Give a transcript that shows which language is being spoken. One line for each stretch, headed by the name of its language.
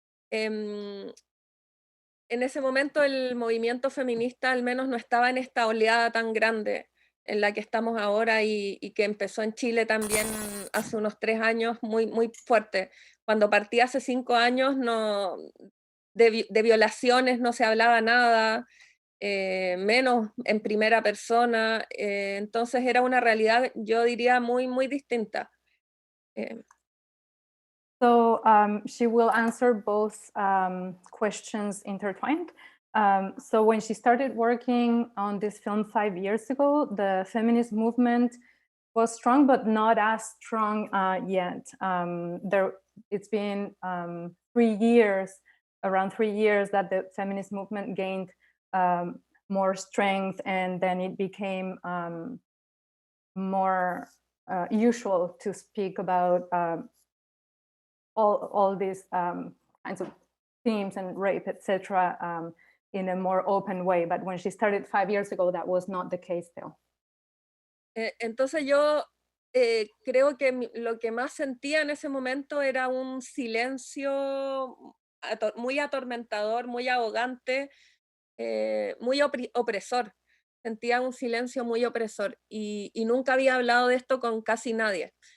Spanish: En ese momento el movimiento feminista al menos no estaba en esta oleada tan grande en la que estamos ahora y que empezó en Chile también hace unos 3 años muy, muy fuerte. Cuando partí hace 5 años de violaciones no se hablaba nada, menos en primera persona, entonces era una realidad, yo diría, muy, muy distinta.
English: So she will answer both questions intertwined. So when she started working on this film 5 years ago, the feminist movement was strong, but not as strong yet. It's been 3 years, around 3 years that the feminist movement gained more strength, and then it became more usual to speak about all these kinds of themes and rape, etc., in a more open way. But when she started 5 years ago, that was not the case still.
Spanish: Entonces yo creo que lo que más sentía en ese momento era un silencio muy atormentador, muy ahogante, muy opresor. Sentía un silencio muy opresor y nunca había hablado de esto con casi nadie.